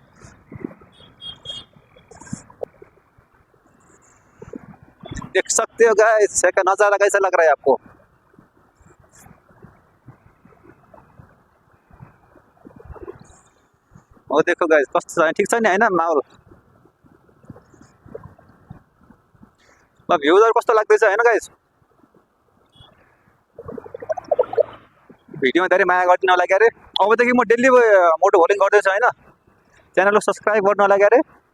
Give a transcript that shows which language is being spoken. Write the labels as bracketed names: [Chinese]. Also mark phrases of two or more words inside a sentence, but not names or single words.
[Hindi] देख सकते हो गाइस का नजारा कैसा लग रहा है आपको। और देखो गाइस [Nepali] कस्तो छ ठिक छ नि हैन माहौल। भ्यूजहरु कस्तो लाग्दैछ हैन गाइस। भिडियोमा धेरै माया गरिदिनु होला क्यारे। अबदेखि म डेली मोटो भ्लगिङ गर्दैछु हैन। च्यानललाई सब्स्क्राइब गर्नु होला क्यारे।